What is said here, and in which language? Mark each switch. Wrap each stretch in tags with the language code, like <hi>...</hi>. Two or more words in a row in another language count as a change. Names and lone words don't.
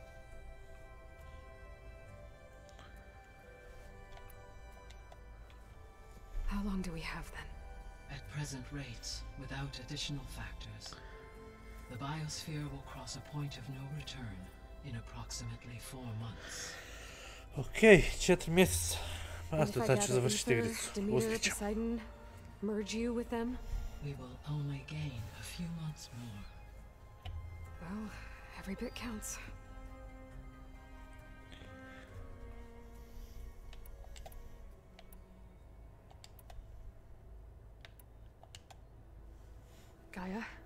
<en>How long do we have then? At present rates, without additional factors, the biosphere will cross a point of no return in approximately 4 months.</en> <hr>Ok, 4 mjeseca.</hr> <en>And if</en> <hr>Basta,</hr> <en>I</en> <hr>sad ću</hr> <en>gather</en> <hr>završiti</hr> <en>Ether,</en> <hr>igricu.</hr> <en>Demeter,</en> <hr>Uspjet ću.</hr> <en>Poseidon, merge you with them? We will only gain a few months more. Well, every bit counts. Gaia?</en>